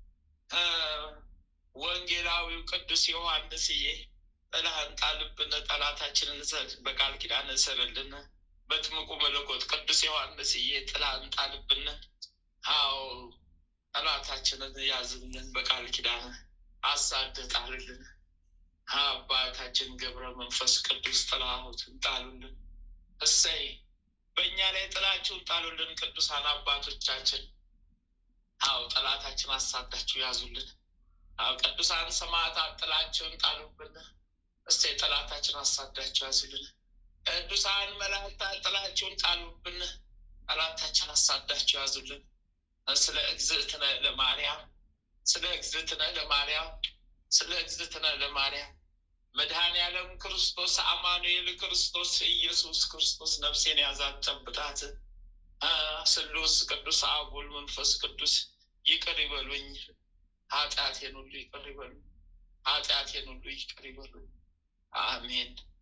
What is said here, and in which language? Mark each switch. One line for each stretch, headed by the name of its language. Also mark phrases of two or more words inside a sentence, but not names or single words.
Amharic: ወንጌላዊው ቅዱስ ዮሐንስዬ ጥላህን ጣልብን፣ ጠላታችንን በቃል ኪዳን እሰርልን። በጥምቁ መለኮት ቅዱስ ዮሐንስዬ ጥላ እንጣልብን። አዎ ጠላታችንን ያዝልን፣ በቃል ኪዳን አሳድህ ጣልልን። አባታችን ገብረ መንፈስ ቅዱስ ጥላሁትን ጣሉልን። እሰይ በእኛ ላይ ጥላችሁን ጣሉልን ቅዱሳን አባቶቻችን። አዎ ጠላታችን አሳዳችሁ ያዙልን። አዎ ቅዱሳን ሰማዕታት ጥላቸውን ጣሉብን። እሰይ ጠላታችን አሳዳችሁ ያዙልን። ቅዱሳን መላእክታት ጥላቸውን ጣሉብን። ጠላታችን አሳዳችሁ ያዙልን። ስለ እግዝእትነ ለማርያም
Geez: ስለ እግዝእትነ ለማርያም ስለ እግዝእትነ ለማርያም
Amharic: መድኃኔ ዓለም ክርስቶስ አማኑኤል ክርስቶስ ኢየሱስ ክርስቶስ ነፍሴን ያዛት ጨብጣት። ስሉስ ቅዱስ አብ ወልድ መንፈስ ቅዱስ ይቅር ይበሉኝ፣ ኃጢአቴን ሁሉ ይቅር ይበሉኝ፣ ኃጢአቴን ሁሉ ይቅር ይበሉኝ። አሜን።